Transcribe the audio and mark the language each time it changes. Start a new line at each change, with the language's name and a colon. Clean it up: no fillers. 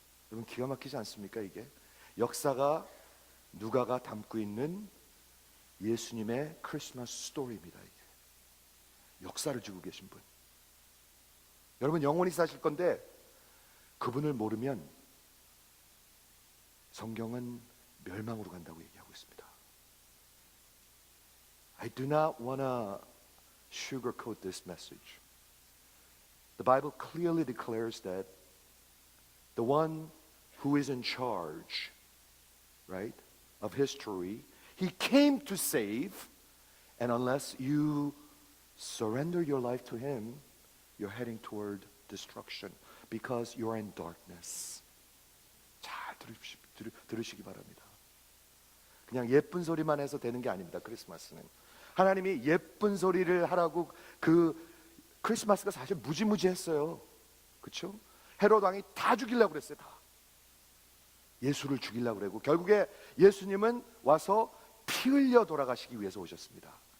Korean: 여러분 기가 막히지 않습니까? 이게 역사가 누가가 담고 있는 예수님의 크리스마스 스토리입니다. 이게 역사를 주고 계신 분. 여러분 영원히 사실 건데 그분을 모르면 성경은 멸망으로 간다고 얘기하고 있습니다.
English: I do not want to sugarcoat this message. The Bible clearly declares that the one who is in charge, right, of history, he came to save, and unless you surrender your life to him, you're heading toward destruction because you're in darkness.
Korean: 잘 들으시기 바랍니다. 그냥 예쁜 소리만 해서 되는 게 아닙니다. 크리스마스는 하나님이 예쁜 소리를 하라고 그 크리스마스가 사실 무지무지했어요. 그렇죠? 헤롯 왕이 다 죽이려고 그랬어요. 다 예수를 죽이려고 그러고 결국에 예수님은 와서 피 흘려 돌아가시기 위해서 오셨습니다.